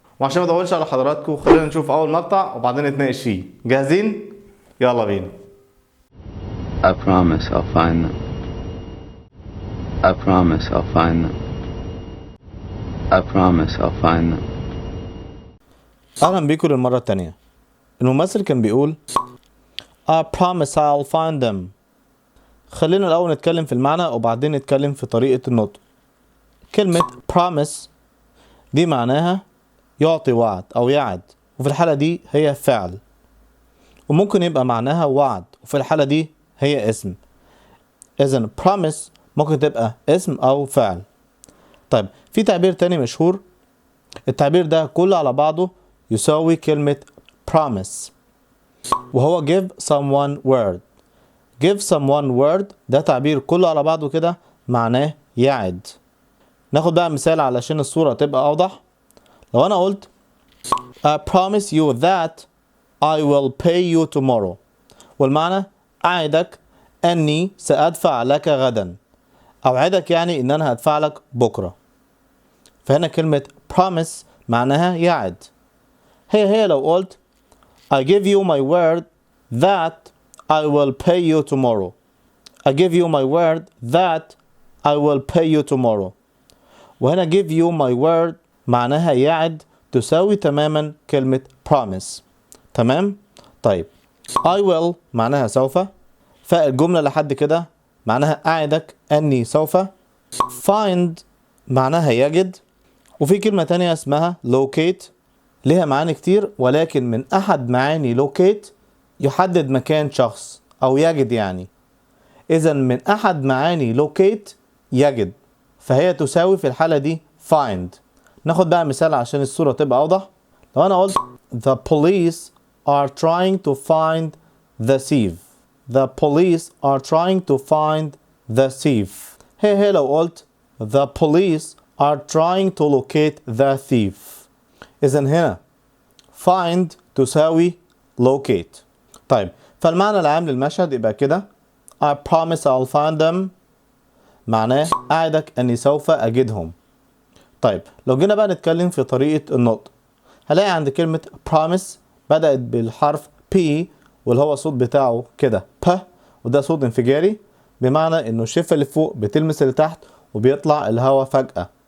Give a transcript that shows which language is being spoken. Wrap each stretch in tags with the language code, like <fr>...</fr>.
<ar>وعشان ما اطولش على حضراتكم خلينا نشوف اول مقطع وبعدين نتناقش فيه. جاهزين؟ يلا بينا.</ar> <en>I promise I'll find them. I promise I'll find them. I promise I'll find them.</en> <ar>اهلا بيكم للمرة التانية. الممثل كان بيقول</ar> <en>I promise I'll find them.</en> <ar>خلينا الأول نتكلم في المعنى وبعدين نتكلم في طريقة النطق. كلمة promise دي معناها يعطي وعد أو يعد، وفي الحالة دي هي فعل، وممكن يبقى معناها وعد وفي الحالة دي هي اسم. إذن promise ممكن تبقى اسم أو فعل. طيب في تعبير تاني مشهور، التعبير ده كله على بعضه يساوي كلمة promise، وهو</ar> <en>give someone word. give someone word</en> <ar>ده تعبير كله على بعضه كده معناه يعد. ناخد بقى مثال علشان الصورة تبقى أوضح. لو أنا قلت</ar> <en>I promise you that I will pay you tomorrow،</en> <ar>والمعنى أعدك أني سأدفع لك غدا، أوعدك يعني إن أنا هدفع لك بكرة. فهنا كلمة promise معناها يعد. هي لو قلت</ar> <en>I give you my word that I will pay you tomorrow. I give you my word that I will pay you tomorrow.</en> <ar>وهنا</ar> <en>give you my word</en> <ar>معناها يعد تساوي تماما كلمة promise. تمام؟ طيب I will معناها سوف، فالجملة لحد كده معناها أعدك أني سوف. find معناها يجد، وفي كلمة تانية اسمها locate ليها معاني كتير، ولكن من أحد معاني locate يحدد مكان شخص أو يجد يعني. إذا من أحد معاني locate يجد، فهي تساوي في الحالة دي find. ناخد بقى مثال عشان الصورة تبقى أوضح. لو أنا قلت</ar> <en>The police are trying to find the thief. The police are trying to find the thief.</en> <ar>هي لو قلت</ar> <en>The police are trying to locate the thief.</en> <ar>إذن هنا find تساوي locate. طيب فالمعنى العام للمشهد يبقى كده</ar> <en>I promise I'll find them</en> <ar>معناه أعدك أني سوف أجدهم. طيب لو جينا بقى نتكلم في طريقة النطق، هلاقي عند كلمة promise بدأت بالحرف P، واللي هو الصوت بتاعه كده P، وده صوت انفجاري، بمعنى إنه الشفة اللي فوق بتلمس اللي تحت وبيطلع الهواء فجأة.</ar>